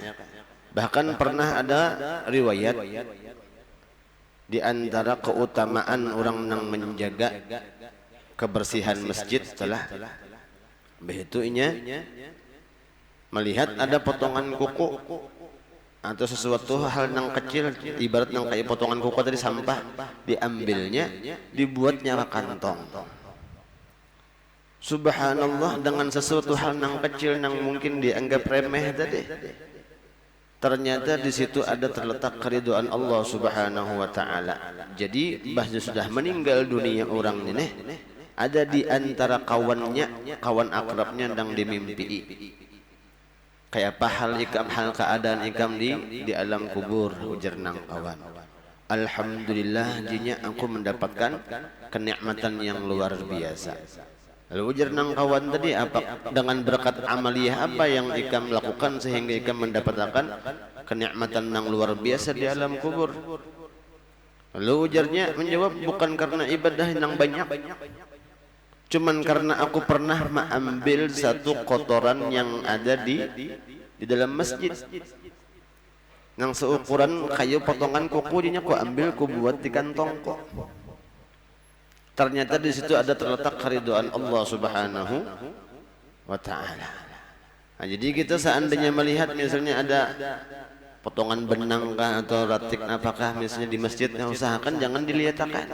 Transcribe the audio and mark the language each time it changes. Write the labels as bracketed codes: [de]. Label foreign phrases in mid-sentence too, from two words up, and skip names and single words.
[id] Bahkan pernah ada riwayat di antara keutamaan orang yang menjaga kebersihan masjid setelah begitu melihat ada potongan kuku atau sesuatu hal yang kecil, ibarat yang kayak potongan kuku tadi sampah, diambilnya dibuatnya kantong. Subhanallah, dengan sesuatu hal yang kecil yang mungkin dianggap remeh tadi, ternyata di situ ada terletak keridhaan Allah [ar] Subhanahu wa taala. [id] Jadi bahasa sudah meninggal dunia orang ini, ada di antara kawan akrabnya yang dimimpi. [bjn] Kayak apa hal keadaan ikam di alam kubur, ujar nang kawan. [id] Alhamdulillah, jinya aku mendapatkan kenikmatan yang luar biasa. [bjn] Lalu ujar nang kawan tadi, [id] apa dengan berkat amaliyah apa yang ikam lakukan sehingga ikam mendapatkan kenikmatan yang luar biasa di alam kubur? Lalu ujarnya menjawab, bukan karena ibadah yang banyak, cuman karena aku pernah mengambil satu kotoran yang ada di dalam masjid nang seukuran kayu potongan kuku dinya ku ambil ku buat di kantongku. Ternyata di situ ada terletak keridhaan Allah [ar] Subhanahu wa taala. [id] Nah, jadi kita seandainya melihat misalnya ada potongan benang kah atau ratik apakah misalnya di masjid, usahakan jangan dilihatkan.